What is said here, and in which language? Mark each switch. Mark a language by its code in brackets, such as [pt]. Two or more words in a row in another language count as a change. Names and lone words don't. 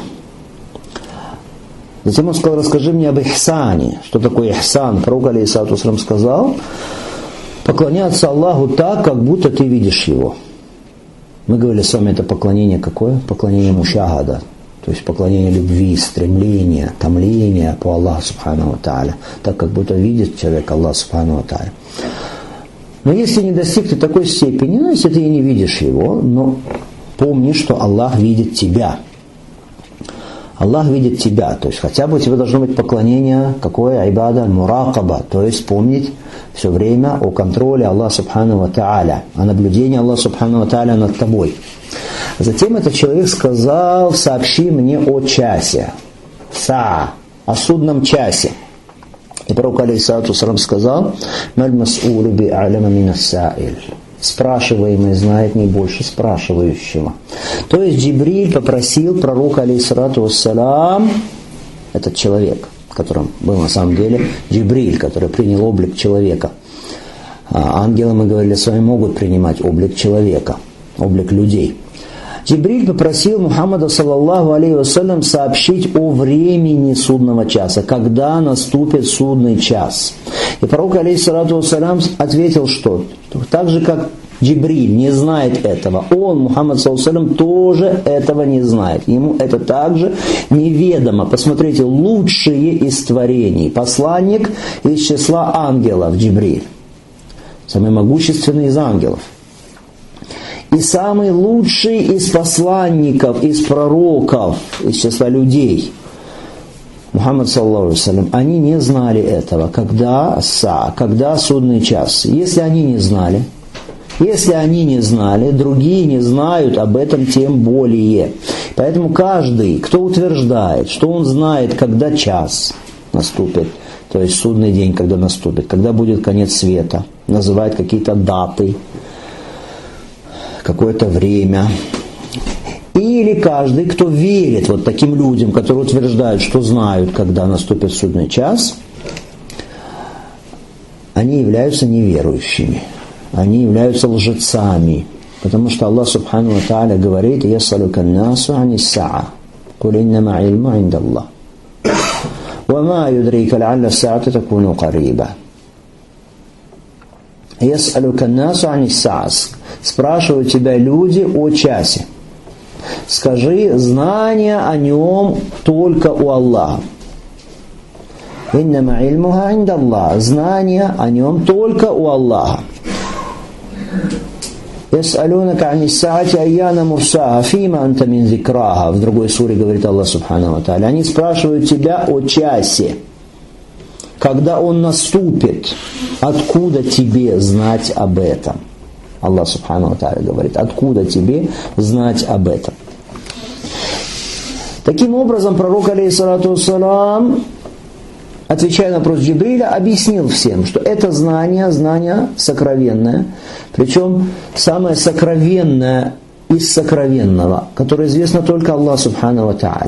[ru] Затем он сказал: расскажи мне об ихсане. Что такое ихсан? Пророк, [ar] عليه الصلاة والسلام, [ru] сказал: поклоняться Аллаху так, как будто ты видишь его. Мы говорили с вами, это поклонение какое? Поклонение мушахада, то есть поклонение любви, стремления, томления по Аллаху [ar] سبحانه وتعالى, [ru] так как будто видит человек Аллах [ar] سبحانه وتعالى. [ru] Но если не достиг ты такой степени, если ты и не видишь его, но помни, что Аллах видит тебя. Аллах видит тебя, то есть хотя бы у тебя должно быть поклонение, какое? [ar] عبادة، مراقبة, [ru] то есть помнить все время о контроле Аллаха [ar] سبحانه وتعالى, [ru] о наблюдении Аллаха [ar] سبحانه وتعالى [ru] над тобой. Затем этот человек сказал: сообщи мне о часе, о судном часе. И пророк, [ar] عليه الصلاة والسلام, [ru] сказал: [ar] ما المسؤول بأعلم من السائل. [ru] спрашиваемый знает не больше спрашивающего. То есть Джибриль попросил пророка, [ar] عليه الصلاة والسلام, [ru] этот человек, которым был на самом деле Джибриль, который принял облик человека. Ангелы, мы говорили с вами, могут принимать облик человека, облик людей. Джибриль попросил Мухаммада, [ar] صلى الله عليه وسلم, [ru] сообщить о времени судного часа, когда наступит судный час. И пророк, [ar] عليه الصلاة والسلام, [ru] ответил, что так же, как Джибриль не знает этого, он, [ar] Мухаммад, صلى الله عليه وسلم, [ru] тоже этого не знает. Ему это также неведомо. Посмотрите, лучшие из творений, посланник из числа ангелов, Джибриль, самый могущественный из ангелов. И самый лучший из посланников, из пророков, из числа людей, [ar] Мухаммад, صلى الله عليه وسلم, [ru] они не знали этого, когда судный час. Если они не знали, другие не знают об этом тем более. Поэтому каждый, кто утверждает, что он знает, когда час наступит, то есть судный день, когда наступит, когда будет конец света, называет какие-то даты, какое-то время. Или каждый, кто верит вот таким людям, которые утверждают, что знают, когда наступит судный час, они являются неверующими, они являются лжецами. Потому что Аллах [ar] سبحانه وتعالى [ru] говорит: [ar] «يسألك الناس عن الساعة قل إنما علم عند الله وما يدريك لعل الساعة تكون قريبا». «يسألك الناس عن الساعة», [ru] спрашивают тебя люди о часе. Скажи, знание о нем только у Аллаха. [ar] «إنما علمها عند الله», [ru] знание о нем только у Аллаха. [ar] «يسألونك عن الساعة أيان مرساها فيم أنت من ذكراها». [ru] В другой суре говорит Аллах [ar] سبحانه وتعالى. [ru] Они спрашивают тебя о часе, когда он наступит. Откуда тебе знать об этом? Аллах [ar] سبحانه وتعالى [ru] говорит: откуда тебе знать об этом? Таким образом, пророк, [ar] عليه الصلاة والسلام, [ru] отвечая на вопрос Джибриля, объяснил всем, что это знание сокровенное, причем самое сокровенное из сокровенного, которое известно только Аллаху [ar] سبحانه وتعالى.